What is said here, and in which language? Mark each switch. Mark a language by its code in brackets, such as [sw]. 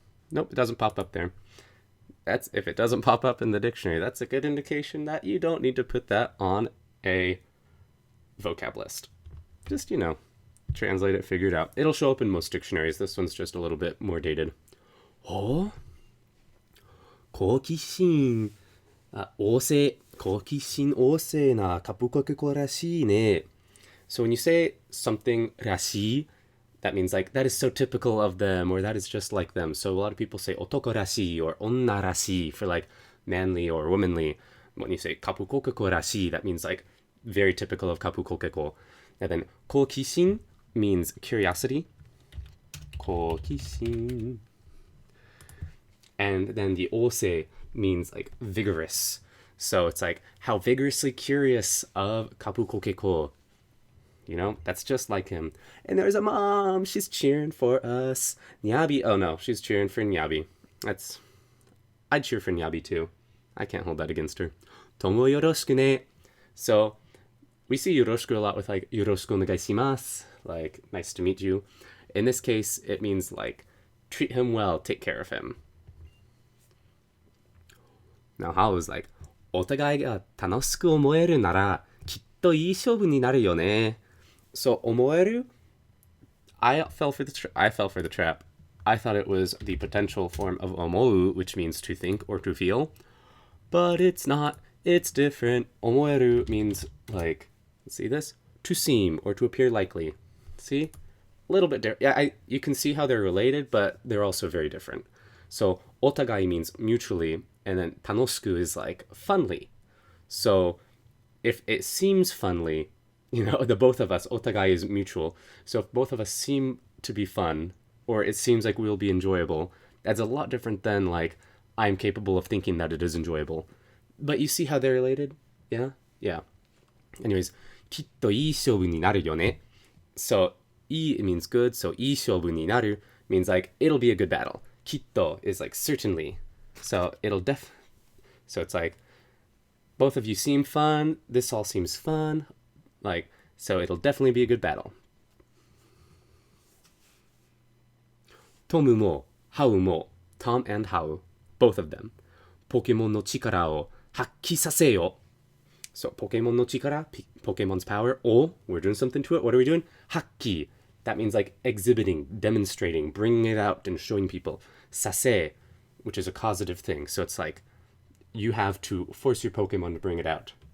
[en] Nope, it doesn't pop up there. That's if it doesn't pop up in the dictionary, that's a good indication that you don't need to put that on a vocab list. Just, translate it, figure it out. It'll show up in most dictionaries. This one's just a little bit more dated. [ja] Oh, 好奇心旺盛好奇心旺盛なカプコケコらしいね. [en] So when you say something らしい, that means like that is so typical of them, or that is just like them. So a lot of people say 男らしい or 女らしい for like manly or womanly. When you say カプコケコらしい, that means like very typical of カプコケコ. And then 好奇心 means curiosity. [ja] 好奇心. [en] And then the 旺盛 means like vigorous. So it's like how vigorously curious of カプコケコ. That's just like him. And there's a mom. She's cheering for us. Nyabi. Oh no, she's cheering for Nyabi. I'd cheer for Nyabi too. I can't hold that against her. [ja] Tomo yoroshiku ne. [en] So we see yoroshiku a lot with like yoroshiku onegaishimasu, like nice to meet you. In this case, it means like treat him well, take care of him. Now Hao is like, [ja] お互いが楽しく思えるならきっといい勝負になるよね. [en] So 思える?I fell for the trap. I thought it was the potential form of 思う, which means to think or to feel. But it's not. It's different. 思える means like, see this? To seem or to appear likely. See? A little bit different. Yeah, you can see how they're related, but they're also very different. So お互い means mutually, and then 楽しく is like funly. So if it seems funly, the both of us, お互い is mutual. So if both of us seem to be fun, or it seems like we'll be enjoyable, that's a lot different than like, I'm capable of thinking that it is enjoyable. But you see how they're related? Yeah? Yeah. Anyways, [ja] きっといい勝負になるよね. [en] So, いい means good, so いい勝負になる means like, it'll be a good battle. きっと is like certainly. So so it's like, both of you seem fun, this all seems fun, like, so it'll definitely be a good battle. [ja] トムもハウも [en] Tom and Hao, both of them. [ja] ポケモンの力を発揮させよ. [en] So ポケモンの力, Pokemon's power, or we're doing something to it. What are we doing? [ja] 発揮. [en] That means like exhibiting, demonstrating, bringing it out and showing people. させ, which is a causative thing. So it's like you have to force your Pokemon to bring it out.